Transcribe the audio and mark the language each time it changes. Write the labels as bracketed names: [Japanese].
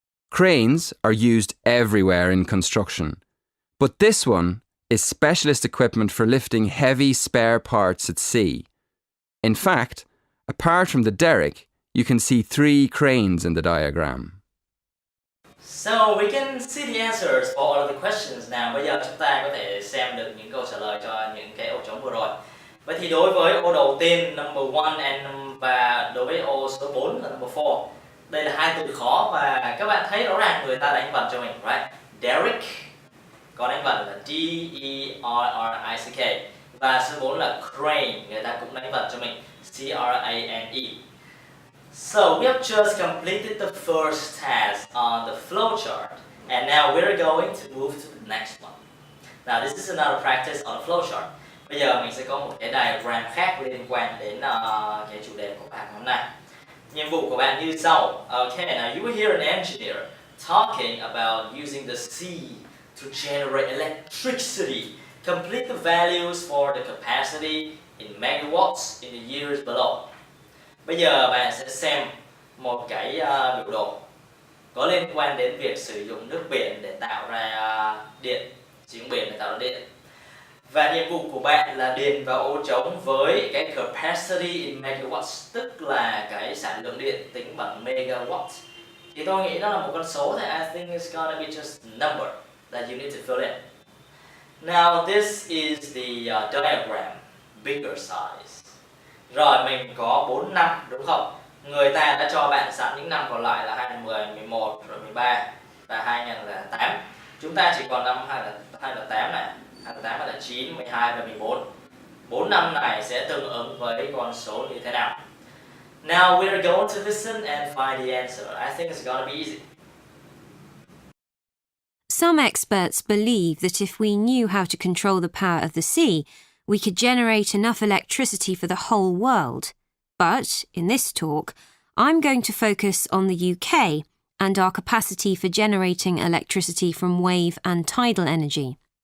[English] Cranes are used everywhere in construction, but this one is specialist equipment for lifting heavy spare parts at sea. In fact, apart from the derrick, you can see 3 cranes in the diagram. So we can see the answers for all of the questions now. [Vietnamese] Bây giờ chúng ta có thể xem được những câu trả lời cho những cái ô trống vừa rồi. Vậy thì đối với ô đầu tiên number 1 và đối với ô số 4 là number 4. Đây là 2 từ khó và các bạn thấy rõ ràng người ta đánh vần cho mình, right? Derrick, còn đánh vần là D-E-R-R-I-C-K. Và số 4 là crane, người ta cũng đánh vần cho mình C-R-A-N-E. [English] So we have just completed the first task on the flowchart, and now we're going to move to the next one. Now this is another practice on the flowchart. [Vietnamese] Bây giờ mình sẽ có một cái diagram khác liên quan đến cái chủ đề của bạn hôm nay. Nhiệm vụ của bạn như sau. [English] Okay, now you will hear an engineer talking about using the sea to generate electricity. Complete the values for the capacity in megawatts in the years below. [Vietnamese] Bây giờ bạn sẽ xem một cái biểu đồ có liên quan đến việc sử dụng nước biển để tạo ra điện, sử dụng biển để tạo ra điện. Và nhiệm vụ của bạn là điền vào ô trống với cái capacity in megawatts, tức là cái sản lượng điện tính bằng megawatt. Thì tôi nghĩ nó là một con số, thì [English] I think it's gonna be just a number that you need to fill in. Now this is the diagram, bigger size. [Vietnamese] Rồi mình có 4 năm đúng không? Người ta đã cho bạn sẵn những năm còn lại là 2010, 11, rồi 13 và 2008. Chúng ta chỉ còn năm 2008 này, 2008, 2009, 12 và 14. 4 năm này sẽ tương ứng với con số như thế nào? [English] Now we're going to listen and find the answer. I think it's gonna be easy. Some experts believe that if we knew how to control the power of the sea, we could generate enough electricity for the whole world. But, in this talk, I'm going to focus on the UK and our capacity for generating electricity from wave and tidal energy.